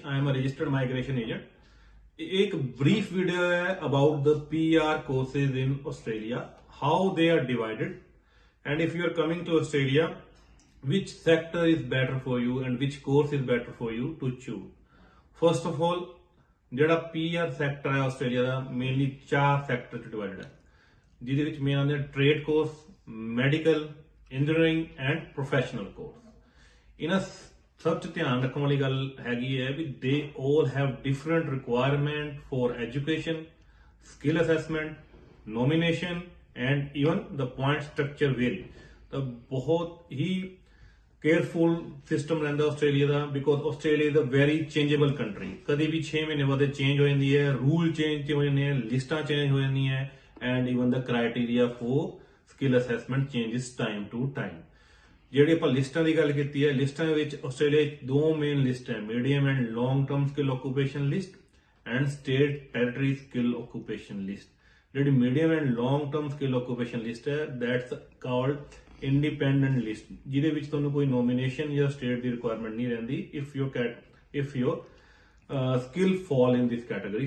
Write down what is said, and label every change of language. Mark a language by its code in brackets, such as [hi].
[en] I am a registered migration agent. एक brief video है about the PR courses in Australia, how they are divided, and if you are coming to Australia, which sector is better for you and which course is better for you to choose. First of all, [pa] ਜਿਹੜਾ PR sector ਹੈ Australia ਦਾ mainly 4 sector ਚ divided ਹੈ, ਜਿਹਦੇ ਵਿੱਚ main ਆਉਂਦੇ trade course, medical, engineering and professional course. ਇਹਨਾਂ ਸਭ ਚ ਧਿਆਨ ਰੱਖਣ ਵਾਲੀ ਗੱਲ ਹੈਗੀ ਹੈ ਵੀ ਦੇ [en] all have different requirement for education, skill assessment, nomination and even the point structure vary. [pa] ਤਾਂ ਬਹੁਤ ਹੀ [hi] केयरफुल सिस्टम रहिंदा आस्ट्रेलिया का, [en] Because Australia is a very changeable country. [hi] कभी भी 6 महीने बाद चेंज हो जाती है, रूल चेंज हो जाते हैं, लिस्टां चेंज हो जाती हैं, [en] And even the criteria for skill assessment changes time to time. [pa] ਜਿਹੜੀ ਆਪਾਂ ਲਿਸਟਾਂ ਦੀ ਗੱਲ ਕੀਤੀ ਹੈ, ਲਿਸਟਾਂ ਵਿੱਚ ਆਸਟ੍ਰੇਲੀਆ 'ਚ 2 ਮੇਨ ਲਿਸਟ ਹੈ, medium and long term skill occupation list and state territory skill occupation list. ਜਿਹੜੀ medium and long term skill occupation list ਹੈ, [en] that's called independent list, [pa] ਜਿਹਦੇ ਵਿੱਚ ਤੁਹਾਨੂੰ ਕੋਈ ਨੋਮੀਨੇਸ਼ਨ ਜਾਂ ਸਟੇਟ ਦੀ ਰਿਕੁਆਇਰਮੈਂਟ ਨਹੀਂ ਰਹਿੰਦੀ [en] If your skill fall in this category.